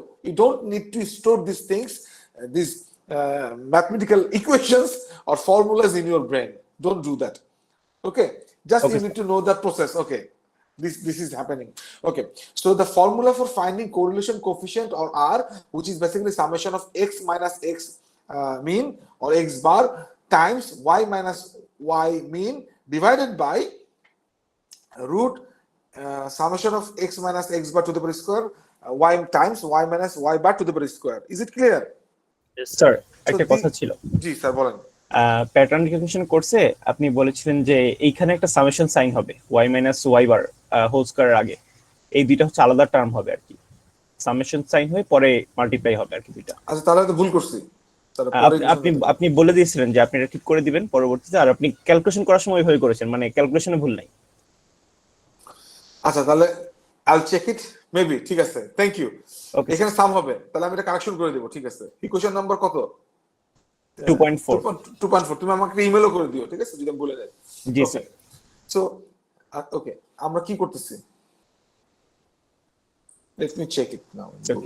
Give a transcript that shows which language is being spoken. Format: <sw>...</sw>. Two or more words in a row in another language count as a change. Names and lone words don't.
<en>You don't need to store these things, these mathematical equations or formulas in your brain. Don't do that. Okay. Just Okay, you need to know that process. Okay. This is happening. Okay. So the formula for finding correlation coefficient or R, which is basically summation of x minus x mean or x bar times y minus y mean divided by root summation of x minus x bar to the power square y times y minus y bar to the power square. Is it clear? Yes, স্যার sir.</en> <bn>একটা কথা ছিল জি স্যার বলেন।</bn> <en>pattern recognition</en> <bn>কোর্সে আপনি বলেছিলেন যে এইখানে একটা</bn> <en>summation sign</en> <bn>হবে</bn> <en>y minus y bar whole square</en> <bn>আগে, এই দুইটা হচ্ছে আলাদা টার্ম হবে আর কি,</bn> <en>summation sign</en> <bn>হয়ে পরে মাল্টিপ্লাই হবে আর কি দুইটা। আচ্ছা তাহলে তো ভুল করছি। তাহলে পরে আপনি আপনি বলে দিয়েছিলেন যে আপনি এটা ঠিক করে দিবেন পরবর্তীতে, আর আপনি ক্যালকুলেশন করার সময় ওইভাবে করেছেন, মানে ক্যালকুলেশনে ভুল নাই। আচ্ছা তাহলে</bn> <en>I'll check it maybe,</en> <bn>ঠিক আছে,</bn> <en>thank you.</en> <bn>Okay, এখানে সাম হবে, তাহলে আমি এটা কারেকশন করে দেব, ঠিক আছে।</bn> <en>equation number</en> <bn>কত? 2.4। 2.4 তুমি আমাকে ইমেলও করে দিও, ঠিক আছে, যদি আমি বলে দেই। জি স্যার।</bn> <en>so okay,</en> <bn>আমরা কি করতেছি?</bn> <en>let me check it now in Google.</en>